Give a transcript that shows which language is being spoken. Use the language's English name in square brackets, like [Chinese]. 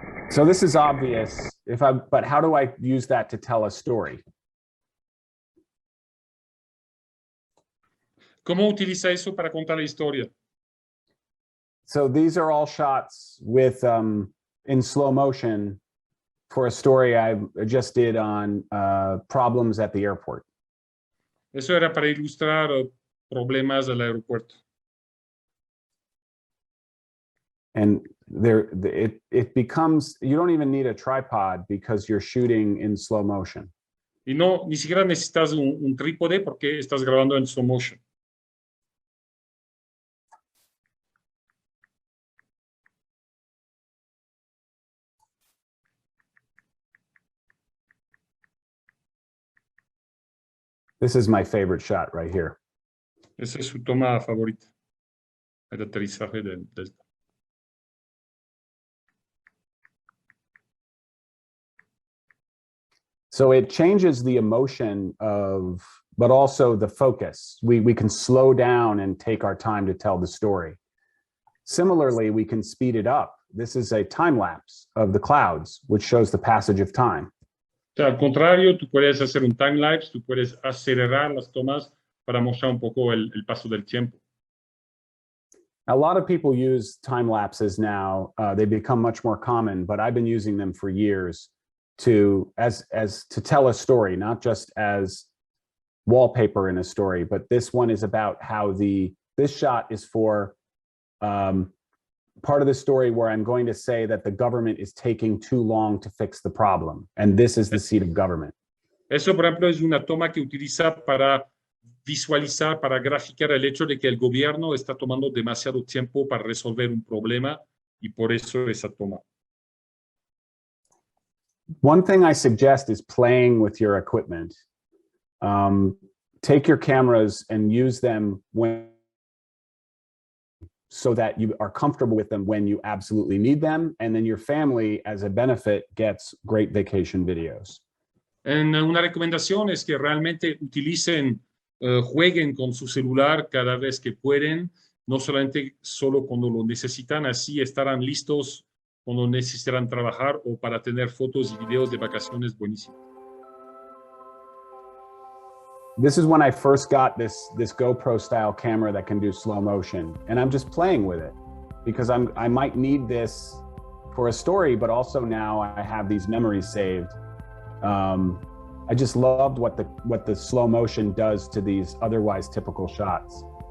[English] So this is obvious, but how do I use that to tell a story? [Spanish] ¿Cómo utiliza eso para contar la historia? [English] So these are all shots with in slow motion for a story I just did on problems at the airport. [Spanish] Eso era para ilustrar problemas del aeropuerto. [English] And it becomes, you don't even need a tripod because you're shooting in slow motion. [Spanish] Y no, ni siquiera necesitas un trípode porque estás grabando en slow motion. [English] This is my favorite shot right here. [Spanish] Esa es su toma favorita. El aterrizaje del Delta. [English] So it changes the emotion of, but also the focus. We can slow down and take our time to tell the story. Similarly, we can speed it up. This is a time lapse of the clouds, which shows the passage of time. [Spanish] O sea, al contrario, tú puedes hacer un time lapse, tú puedes acelerar las tomas para mostrar un poco el paso del tiempo. [English] A lot of people use time lapses now. They become much more common, but I've been using them for years to tell a story, not just as wallpaper in a story, but this one is about how this shot is for part of the story where I'm going to say that the government is taking too long to fix the problem, and this is the seat of government. [Spanish] Eso, por ejemplo, es una toma que utiliza para visualizar, para graficar el hecho de que el gobierno está tomando demasiado tiempo para resolver un problema, y por eso esa toma. [English] One thing I suggest is playing with your equipment. Take your cameras and use them so that you are comfortable with them when you absolutely need them, and then your family, as a benefit, gets great vacation videos. [Spanish] Una recomendación es que realmente utilicen, jueguen con su celular cada vez que pueden, no solamente solo cuando lo necesitan, así estarán listos cuando necesitarán trabajar o para tener fotos y videos de vacaciones buenísimos. [English] This is when I first got this GoPro style camera that can do slow motion, and I'm just playing with it because I might need this for a story, but also now I have these memories saved. I just loved what the slow motion does to these otherwise typical shots.